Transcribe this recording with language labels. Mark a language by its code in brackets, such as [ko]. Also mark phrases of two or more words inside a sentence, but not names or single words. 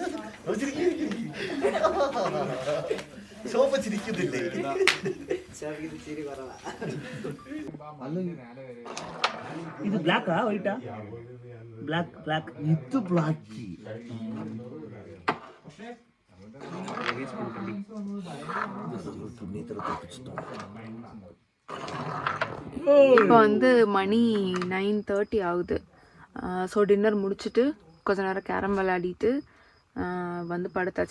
[ml] ശോഭ ചിരിക്കുന്നില്ലേ? ഇത് [en] black white? black black ഇത് ബ്ലാക്ക്. [ta] இப்போ வந்து மணி 9:30 ஆகுது. ஸோ டின்னர் முடிச்சுட்டு கொஞ்ச நேரம் கேரம் விளையாடிட்டு வந்து படுத்தாச்சு.